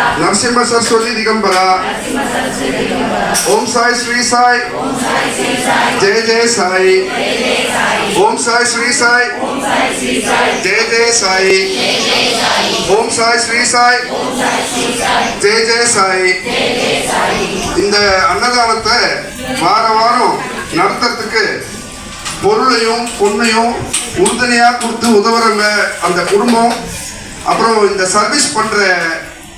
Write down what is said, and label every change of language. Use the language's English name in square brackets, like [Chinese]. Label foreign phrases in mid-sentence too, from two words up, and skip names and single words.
[Hindi] नरसिंह सरस्वती दिगंबरा ओम साई श्री साई जय जय साई ओम साई श्री साई जय जय साई ओम साई श्री साई जय जय साई [Tamil] இந்த அன்னதானத்தை வார வாரம் நடத்துறதுக்கு பொருளையும் பொண்ணையும் உறுதுணையாக கொடுத்து உதவுறவங்க அந்த குடும்பம், அப்புறம் இந்த சர்வீஸ் பண்ற